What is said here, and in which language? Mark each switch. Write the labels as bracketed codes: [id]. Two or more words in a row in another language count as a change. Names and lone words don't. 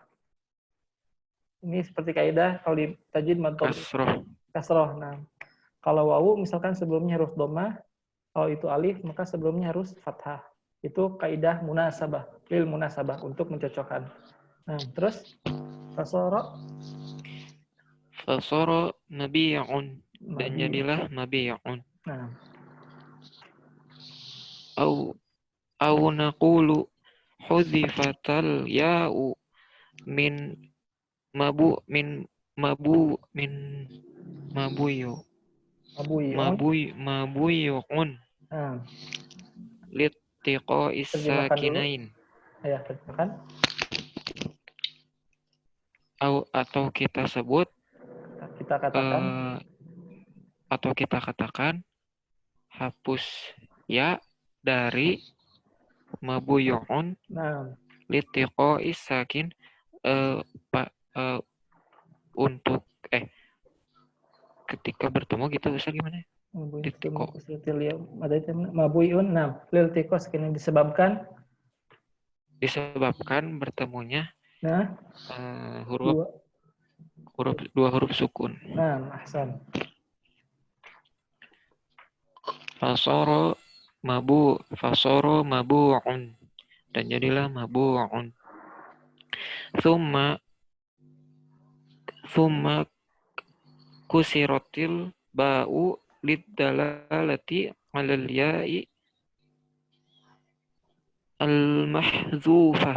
[id] Ini seperti kaidah kalau di tajwid mantap kasroh. Nah, kalau wawu misalkan sebelumnya harus dhammah, kalau itu alif maka sebelumnya harus fathah. Itu kaidah munasabah, [ar] lil munasabah [id] untuk mencocokkan. Nah, terus fasara mabi'un, dan jadilah mabi'un. Nah. [ar] Au naqulu hudzifatal ya'u min mabuyun. [id] Nah. [ar] Littiqa'is sakinain. [id] Ya, terjemahkan. Atau kita sebut, atau kita katakan hapus ya dari mabuyun. Nah. [ar] Littiqa'is sakin [id] untuk ketika bertemu gitu bisa gimana? Mabuyun. Nah, [ar] liltiqo sakin [id] disebabkan bertemunya dua huruf sukun. Nah, ahsan. [ar] Fasara mabu'un, [id] dan jadilah mabu'un. [ar] Tsumma kusiratil ba'u liddalalati 'alal ya'i al-mahdzufah.